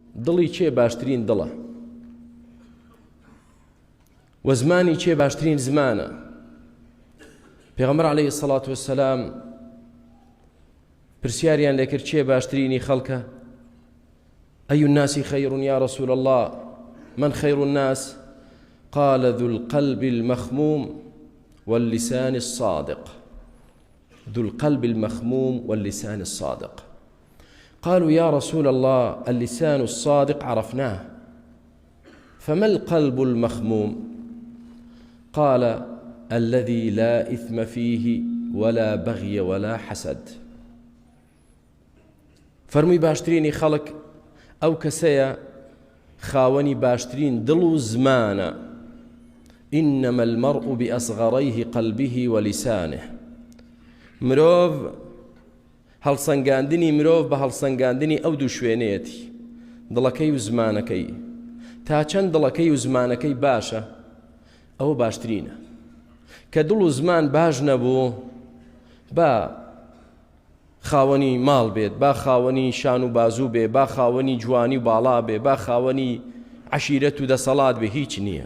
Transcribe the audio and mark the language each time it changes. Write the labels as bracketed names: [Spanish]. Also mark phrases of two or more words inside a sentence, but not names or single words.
[Central Kurdish] دڵی چێ باشترین دڵە و زمانی چێ باشترین زمانە. پێغەمبەر [Arabic] عەلەیهی سەڵات وەسەلام [Central Kurdish] پرسیاریان لێکرد چێ باشترینی خەڵکە؟ [Arabic] أي الناس خير يا رسول الله؟ من خير الناس؟ قال ذو القلب المخموم واللسان الصادق. ذو القلب المخموم واللسان الصادق. قالوا يا رسول الله اللسان الصادق عرفناه، فما القلب المخموم؟ قال الذي لا إثم فيه ولا بغي ولا حسد. [Central Kurdish] فرمي باشتريني خلق أو كسيا خاوني باشترين دلو زمانا، [Arabic] إنما المرء بأصغريه قلبه ولسانه. [Central Kurdish] مرۆڤ هەڵسەنگاندنی مرۆڤ بە هەڵسەنگاندنی ئەو دوو شوێنەیەتی، دڵەکەی و زمانەکەی. تا چەند دڵەکەی و زمانەکەی باشە ئەوە باشترینە. کە دڵ و زمان باش نەبوو، با خاوەنی ماڵ بێت، با خاوەنی شان و بازوو بێ، با خاوەنی جوانی و باڵا بێ، با خاوەنی عەشیرەت و دەسەڵات بێ، هیچ نییە.